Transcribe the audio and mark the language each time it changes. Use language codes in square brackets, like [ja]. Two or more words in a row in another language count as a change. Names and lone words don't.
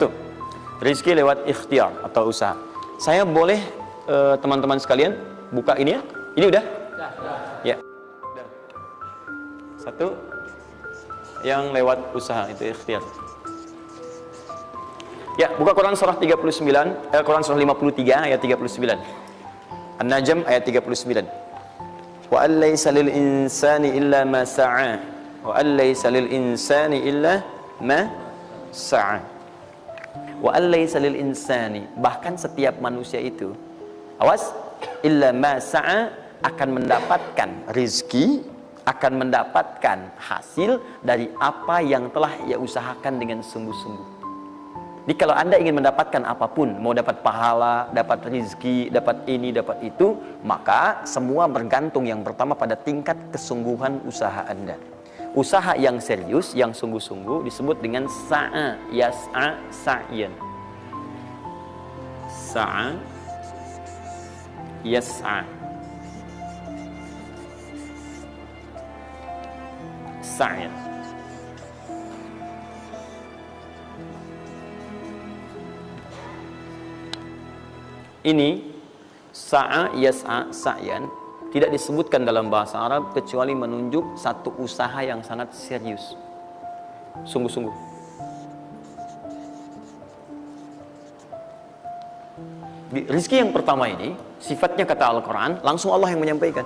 [id] Rezeki lewat ikhtiar atau usaha. Saya boleh teman-teman sekalian buka ini ya? Ini udah? Ya. 1. yang lewat usaha, itu ikhtiar. Ya, buka Quran surah 39, Quran surah 53 ayat 39. An-Najm ayat 39. [ar] وأن ليس للإنسان إلا ما سعى. وأن ليس للإنسان إلا ما سعى. وأن ليس للإنسان, [id] bahkan setiap manusia itu, awas, [ar] إلا ما سعى, [id] akan mendapatkan rizki, akan mendapatkan hasil dari apa yang telah ia usahakan dengan sungguh-sungguh. Jadi kalau Anda ingin mendapatkan apapun, mau dapat pahala, dapat rizki, dapat ini, dapat itu, maka semua bergantung yang pertama pada tingkat kesungguhan usaha Anda. Usaha yang serius, yang sungguh-sungguh disebut dengan [ar] سعى، يسعى، سعيا. سعى، يسعى، سعيا. [id] Ini [ar] سعى، يسعى، سعيا [id] tidak disebutkan dalam bahasa Arab kecuali menunjuk satu usaha yang sangat serius, sungguh-sungguh. Rizki yang pertama ini sifatnya kata Al-Quran, langsung Allah yang menyampaikan.